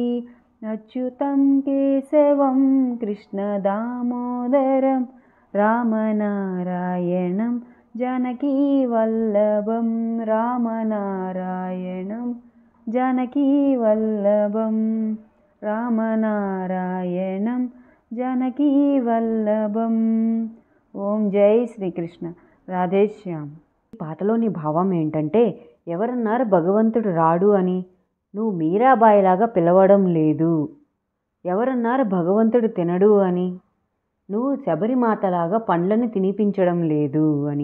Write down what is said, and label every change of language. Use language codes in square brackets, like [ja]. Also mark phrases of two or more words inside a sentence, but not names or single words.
[sa] अच्युतं केशवं कृष्ण दामोदरं रामनारायणं जानकी वल्लभम, रामनारायणं जानकी वल्लभम, रामनारायणं जानकी वल्लभम। [te] ఓం జై శ్రీకృష్ణ, రాధేశ్యామ్. ఈ పాటలోని భావం ఏంటంటే, ఎవరన్నారు భగవంతుడు రాడు అని? నువ్వు మీరాబాయిలాగా పిలవడం లేదు. ఎవరన్నారు భగవంతుడు తినడు అని? నువ్వు శబరిమాతలాగా పండ్లను తినిపించడం లేదు అని.